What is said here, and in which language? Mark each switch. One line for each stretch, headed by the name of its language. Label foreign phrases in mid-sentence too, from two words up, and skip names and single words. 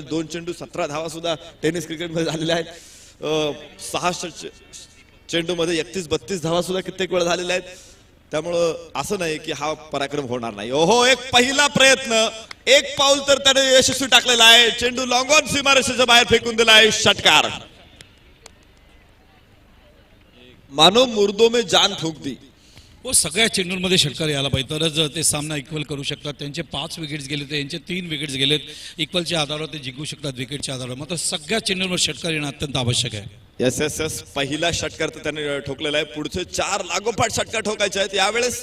Marathi: 2 चेंडू 17 धावा सुद्धा टेनिस क्रिकेटमध्ये झालेल्या आहेत. 6 चेंडू मध्ये 31-32 धावा सुद्धा कित्येक वेळा झालेल्या आहेत. त्यामुळं असं नाही की हा पराक्रम होणार नाही. ओहो, एक पहिला प्रयत्न, एक पाऊल तर त्याने यशस्वी टाकलेला आहे. चेंडू
English: long on
Marathi: सीमारेषेच्या बाहेर फेकून दिला आहे. षटकार.
Hindi: मानो मुर्दो में जान फूंक दी.
Marathi: हो, सगळ्या चेंडूंमध्ये षटकार यायला पाहिजे तरच ते सामना इक्वल करू शकतात. त्यांचे 5 विकेट्स गेले तर यांचे 3 विकेट्स गेलेत. इक्वलच्या आधारावर ते जिंकू शकतात विकेटच्या आधारावर. मात्र सगळ्या चेंडूंवर षटकार येणं अत्यंत आवश्यक आहे.
English: yes yes yes.
Marathi: पहिला षटकार तर त्याने ठोकलेला आहे. पुढचे 4 लागोपाठ षटकार ठोकायचे आहेत यावेळेस.